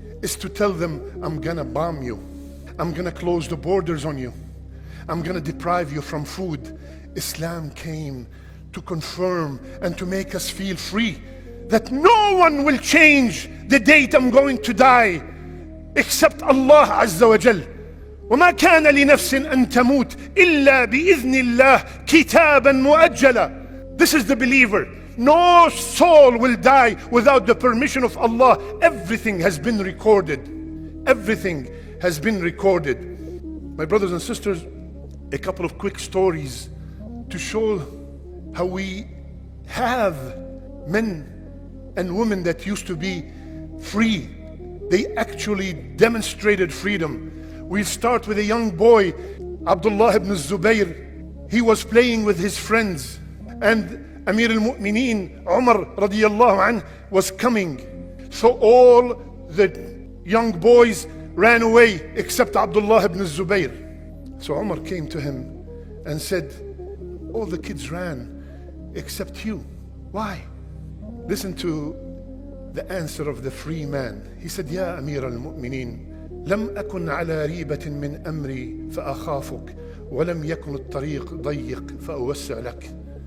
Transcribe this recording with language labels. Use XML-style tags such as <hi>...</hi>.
<en>Is to tell them, I'm gonna bomb you. I'm gonna close the borders on you. I'm gonna deprive you from food. Islam came to confirm and to make us feel free, that no one will change the date I'm going to die except Allah Azza wa Jal.</en> <ar>وما كان لنفس أن تموت إلا بإذن الله كتابا مؤجلا.</ar> <en>This is the believer. no soul will die without the permission of Allah. Everything has been recorded. Everything has been recorded. My brothers and sisters, a couple of quick stories to show how we have men and women that used to be free. They actually demonstrated freedom. We'll start with a young boy, Abdullah ibn Zubayr. He was playing with his friends, and Amir al-Mu'mineen, Umar radiallahu anh, was coming. So all the young boys ran away except Abdullah ibn Zubayr. So Umar came to him and said, all the kids ran except you. Why? Listen to the answer of the free man. He said,</en> <ar>Ya Amir al-Mu'mineen, لم أكن على ريبة من أمري فأخافك ولم يكن الطريق ضيق فأوسع لك.</ar>